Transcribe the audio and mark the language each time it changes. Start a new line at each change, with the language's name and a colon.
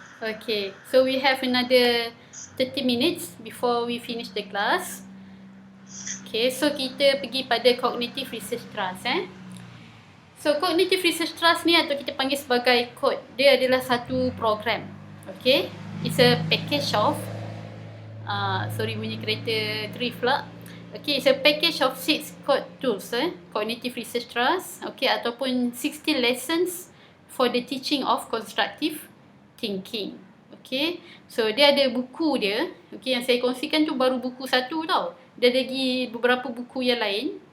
English: Okay, so we have another 30 minutes before we finish the class.
Malay: Okay, so kita pergi pada Cognitive Research Trust So Cognitive Research Trust ni atau kita panggil sebagai CORE, dia adalah satu program.
English: Okay, it's a package of sorry
Malay: bunyi kereta drift pula.
English: Okay, it's a package of 6 code tools Cognitive Research Trust, okay, ataupun 60 lessons for the teaching of constructive thinking.
Malay: Okay, so dia ada buku dia. Okay, yang saya kongsikan tu baru buku satu tau. Dia ada lagi beberapa buku yang lain.